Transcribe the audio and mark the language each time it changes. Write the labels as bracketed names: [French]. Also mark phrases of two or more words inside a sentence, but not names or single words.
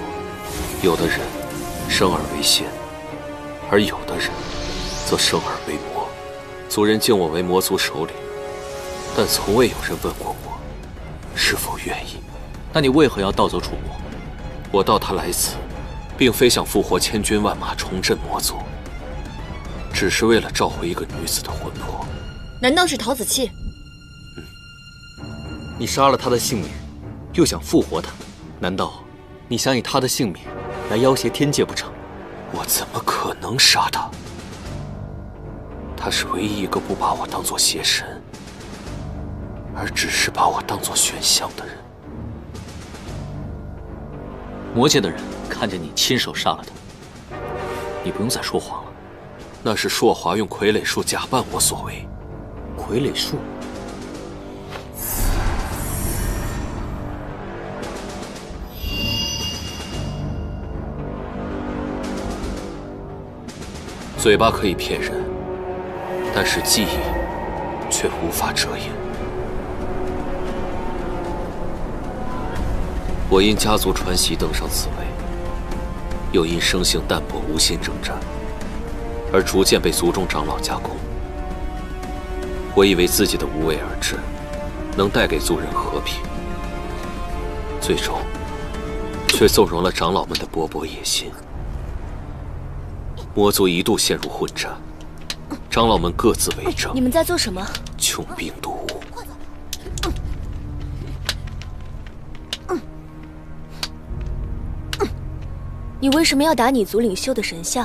[Chinese] 有的人生而為仙，而有的人則生而為魔。族人敬我為魔族首領，但從未有人問過我是否願意。那你為何要盜走楚魔？我盜他來此，並非想復活千軍萬馬重振魔族，只是為了召回一個女子的魂魄。難道是陶子氣？你殺了他的性命，又想復活他，難道你想以他的性命來要挾天界不成？我怎麼可能殺他？他是唯一一個不把我當作邪神，而只是把我當作玄香的人。魔界的人看見你親手殺了他，你不用再說謊了。那是朔華用傀儡術假扮我所為。傀儡術？嘴巴可以騙人，但是記憶卻無法遮掩。我因家族傳習登上此位，又因生性淡泊無心征戰，而逐漸被族中長老加工。我以為自己的無為而治，能帶給族人和平，最終卻縱容了長老們的勃勃野心。魔族一度陷入混戰，長老們各自为政。你们在做什么？穷兵黷武。你为什么要打你族領袖的神像？